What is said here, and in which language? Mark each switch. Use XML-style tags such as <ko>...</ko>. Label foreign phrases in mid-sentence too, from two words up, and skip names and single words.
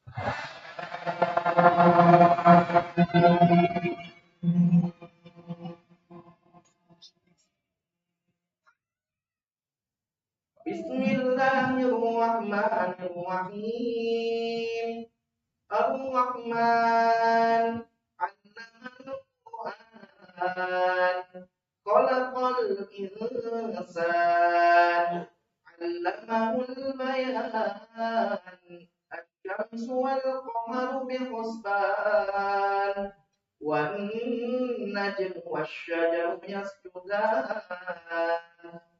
<ar>بسم الله الرحمن الرحيم. الرحمن علم القرآن. خلق الإنسان علمه البيان. الشمس والقمر بحسبان. والنجم والشجر يسجدان.</ar>